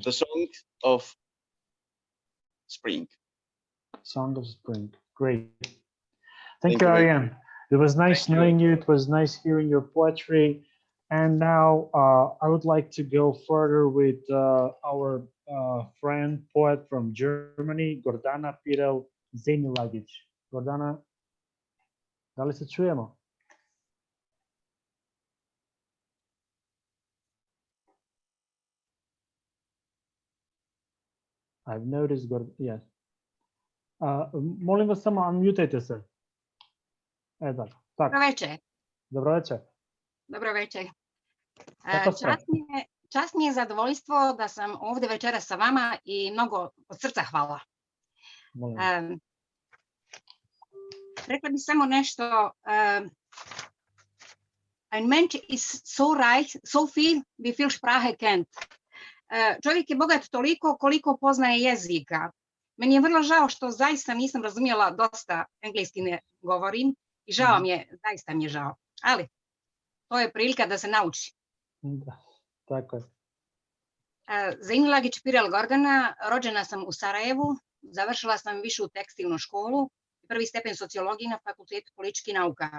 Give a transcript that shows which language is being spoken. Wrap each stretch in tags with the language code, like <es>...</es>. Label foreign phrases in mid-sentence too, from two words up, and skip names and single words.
<en>The Song of Spring. Song of Spring. Great. Thank Thank you, you very Arian. It was nice knowing you. It was nice hearing your poetry. And now I would like to go further with our friend, poet from Germany, Gordana Pirel Zenilagic.</en> <bs>Gordana, da li se čujemo?</bs> <en>I've noticed, yes.</en> <bs>Molim vas samo, unmutajte se. Tako. Dobro večer. Dobro večer. Dobro večer. Kako ste? Čast mi je zadovoljstvo da sam ovdje večeras sa vama i mnogo od srca hvala. Rekla bih samo nešto.</bs> <de>Ein Mensch ist so reich, so viel, wie viel Sprache kennt.</de> <bs>Čovjek je bogat toliko koliko poznaje jezika. Meni je vrlo žao što zaista nisam razumjela, dosta engleski ne govorim i žao mi je, zaista mi je žao. Ali to je prilika da se nauči. Da, tako je. Zenilagić Pirel Gordana, rođena sam u Sarajevu, završila sam višu tekstilnu školu, prvi stepen sociologije na Fakultetu političkih nauka.</bs>